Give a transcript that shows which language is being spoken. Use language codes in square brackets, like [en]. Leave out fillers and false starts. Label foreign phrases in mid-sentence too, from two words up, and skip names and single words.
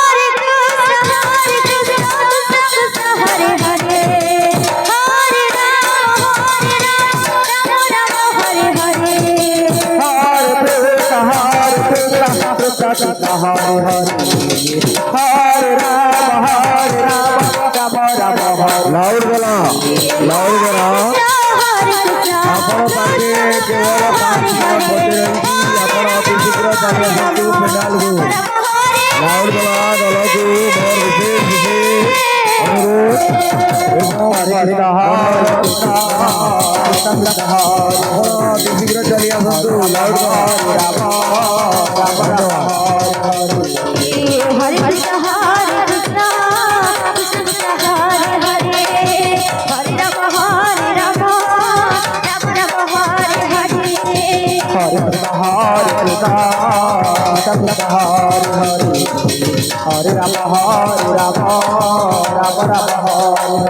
[sa] Krishna Hare Hare Hare Rama Rama Rama Hare Loud bola [or] ଆପଣ ପାଖେ କେବଳ 5 ମିନିଟ୍ ବଞ୍ଚି ରହିଛି ଆପଣ ଅତି ଶୀଘ୍ର ଚାଲି ଆସନ୍ତୁ ପେଣ୍ଡାଲକୁ ଲାଉଡ ବୋଲା ଦଳକୁ ମୋର ବିଶେଷ ଅନୁରୋଧ ଏବଂ ଅତି ଶୀଘ୍ର ଚାଲି ଆସନ୍ତୁ ଲାଉଡ [sa] Hare Krishna Hare Krishna Krishna Hare Hare Hare Rama Rama Rama Hare Hare Hare Krishna Hare Krishna Hare Hare Hare Rama Rama Hare